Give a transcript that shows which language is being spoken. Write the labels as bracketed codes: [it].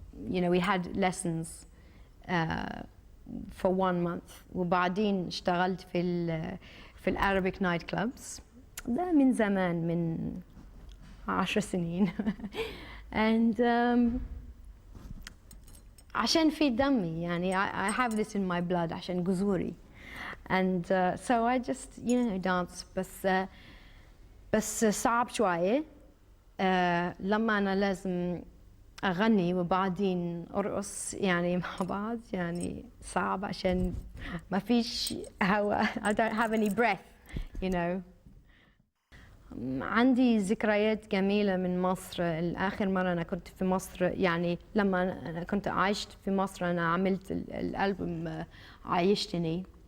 [en] You know, we had lessons for 1 month. [ar] وبعدين اشتغلت في الأرابيك نايت كلابس. ده من زمان من 10 سنين. and عشان في دمي يعني [en] I have this in my blood [ar] عشان جذوري. [en] and so I just you know dance [ar] بس صعب شوية لما أنا لازم أغني وبعدين أرقص يعني مع بعض يعني صعب عشان ما فيش هواء. [en] I don't have any breath you know. [ar] عندي ذكريات جميلة من مصر. الآخر مرة أنا كنت في مصر يعني لما أنا كنت عايشت في مصر أنا عملت الألبوم عايشتني.